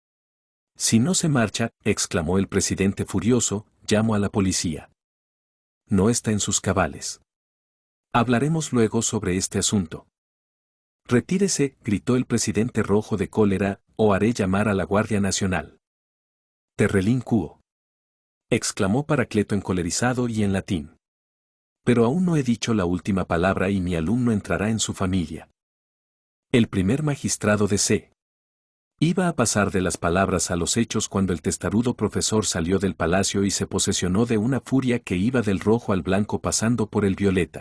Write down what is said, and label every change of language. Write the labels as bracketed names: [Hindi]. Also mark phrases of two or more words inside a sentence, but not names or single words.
[Spanish] Si no se marcha, exclamó el presidente furioso, llamo a la policía. No está en sus cabales. Hablaremos luego sobre este asunto. Retírese, gritó el presidente rojo de cólera, o haré llamar a la Guardia Nacional. Terrelín quo. Exclamó Paracleto encolerizado y en latín. Pero aún no he dicho la última palabra y mi alumno entrará en su familia. El primer magistrado de C. Iba a pasar de las palabras a los hechos cuando el testarudo profesor salió del palacio y se posesionó de una furia que iba del rojo al blanco pasando por el violeta.